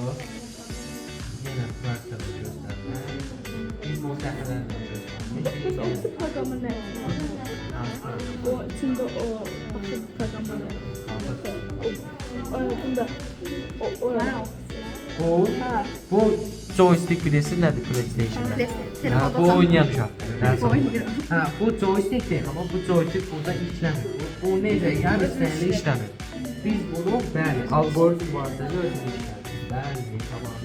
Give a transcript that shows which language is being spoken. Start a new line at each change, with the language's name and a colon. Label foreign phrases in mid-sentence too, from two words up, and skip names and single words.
Turkish: Yine praktikada gösterme. İlk o sehnelerle gösterme. Program ne? O içinde o başka program var. O içinde o
Azerbaijani: Bu joystick bilirsin nədir PlayStation-da? Ha, bu oynayan uşaqdır. Ha, bu joystick deyil, amma bu joystick burada işləmir. Bu necə? Yəni istəyəndə işləmir. Biz bunu, bəli, algoritm vasitəsilə özümüz işlədik. Bəli, tamam.